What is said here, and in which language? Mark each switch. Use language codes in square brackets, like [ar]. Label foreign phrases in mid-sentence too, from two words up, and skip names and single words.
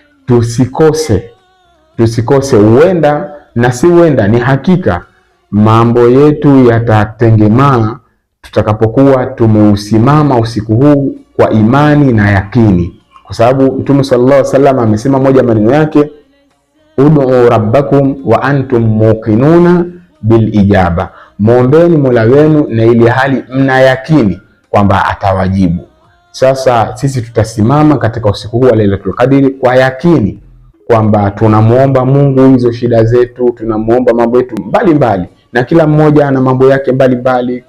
[sw] Tusikose, huenda na si huenda, ni hakika mambo yetu yatatengemaa tutakapokuwa tumeusimama usiku huu kwa imani na yakini, kwa sababu Mtume [ar] صلى الله عليه وسلم [sw] amesema moja maneno yake, [ar] ادعوا ربكم وأنتم موقنون بالإجابة, [sw] muombeeni Mola wenu na ili hali mna yakini kwamba atawajibu. Sasa sisi tutasimama katika usiku huu wa Lailatul Qadr kwa yakini kwamba tunamuomba Mungu hizo shida zetu, tunamuomba mambo yetu mbalimbali, na kila mmoja ana mambo yake mbalimbali.